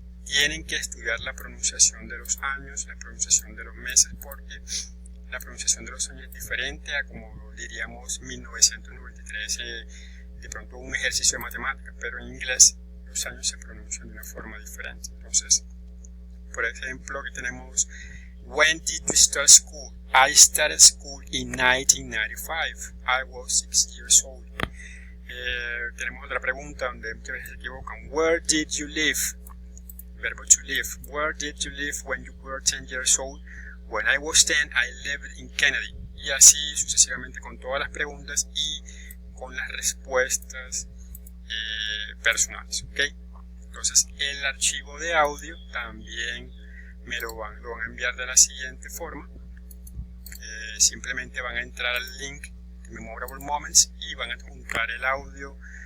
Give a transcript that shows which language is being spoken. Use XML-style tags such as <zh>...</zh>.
<es>Tienen que estudiar la pronunciación de los años, la pronunciación de los meses, porque la pronunciación de los años es diferente a como diríamos 1993, de pronto un ejercicio de matemática, pero en inglés los años se pronuncian de una forma diferente. Entonces, por ejemplo, aquí tenemos</es> <en>When did you start school? I started school in 1995. I was 6 years old.</en> <es>Tenemos otra pregunta donde muchas veces se equivocan.</es> <en>Where did you live? Verbo to live. Where did you live when you were 10 years old? When I was 10, I lived in Kennedy.</en> <es>Y así sucesivamente con todas las preguntas y con las respuestas personales, ¿ok? Entonces el archivo de audio también me lo van a enviar de la siguiente forma. Simplemente van a entrar al link de Memorable Moments y van a adjuntar el audio</es>